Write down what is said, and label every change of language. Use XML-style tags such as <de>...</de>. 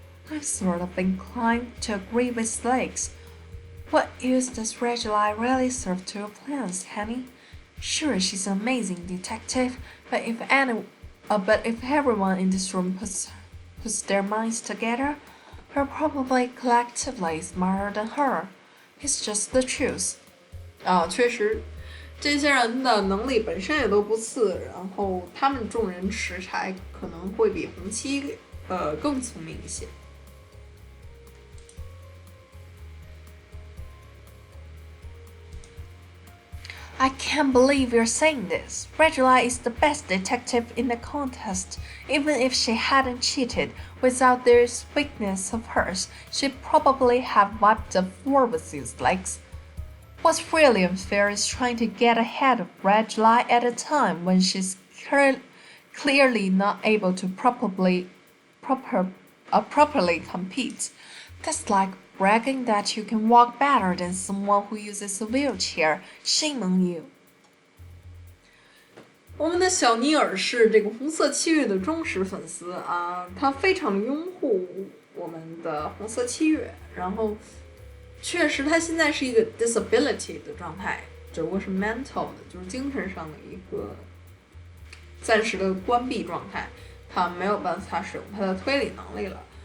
<en>I'm sort of inclined to agree with Slakes. What use does Regula really serve to your plans, Henny? Sure, she's an amazing detective, but if everyone in this room puts their minds together, we're probably collectively smarter than her. It's just the truth.</en> <zh>确实，这些人的能力本身也都不次，然后他们众人拾柴可能会比红七更聪明一些。</zh> <en>I can't believe you're saying this. Regula is the best detective in the contest. Even if she hadn't cheated, without this weakness of hers, she'd probably have wiped the floor with these legs. What's really unfair is trying to get ahead of Regula at a time when she's clearly not able to properly compete. That's like bragging that you can walk better than someone who uses a wheelchair. Shame on you.</en> <zh>我们的小尼尔是这个红色七月的忠实粉丝啊，他非常拥护我们的红色七月，然后确实他现在是一个 disability 的状态，只不过是 mental 的，就是精神上的一个暂时的关闭状态，他没有办法使用他的推理能力了。</zh>